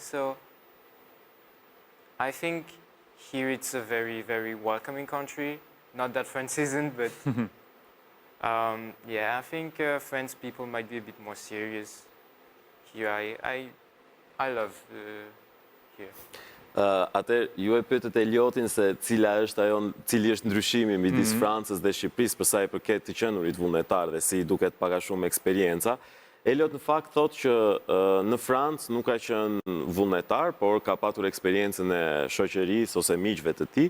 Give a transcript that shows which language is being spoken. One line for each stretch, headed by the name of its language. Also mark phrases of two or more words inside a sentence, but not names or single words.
English: So I think here it's a very, very welcoming country. Not that France isn't, but yeah, I think French people might be a bit more serious. Here I love here.
Albanian: Atëherë, ju e pyetët Eliotin se cili është ndryshimi midis Francës dhe Shqipërisë për sa i përket të qenurit vullnetar dhe si i duket pak a shumë eksperienca. Eliot në fakt thotë që në Francë nuk ka qenë vullnetar, por ka patur eksperiencën e shoqërisë ose miqve të tij.